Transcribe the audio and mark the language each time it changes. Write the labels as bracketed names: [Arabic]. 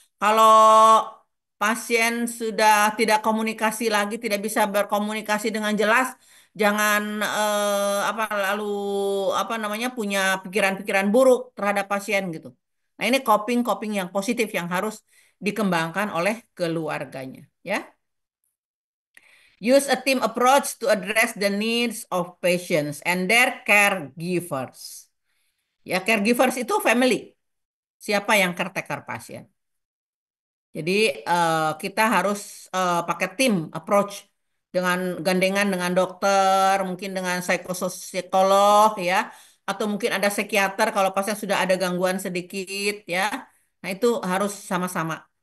[Indonesian] Kalau pasien sudah tidak komunikasi lagi, tidak bisa berkomunikasi dengan jelas, jangan apa lalu apa namanya punya pikiran-pikiran buruk terhadap pasien gitu. Nah, ini coping-coping yang positif yang harus dikembangkan oleh keluarganya, ya. [English] Use a team approach to address the needs of patients and their caregivers. [Indonesian] Ya, caregivers itu family. Siapa yang caretaker pasien? Jadi kita harus pakai tim approach dengan gandengan dengan dokter, mungkin dengan psikolog ya, atau mungkin ada psikiater kalau pasien sudah ada gangguan sedikit ya. Nah, itu harus sama-sama.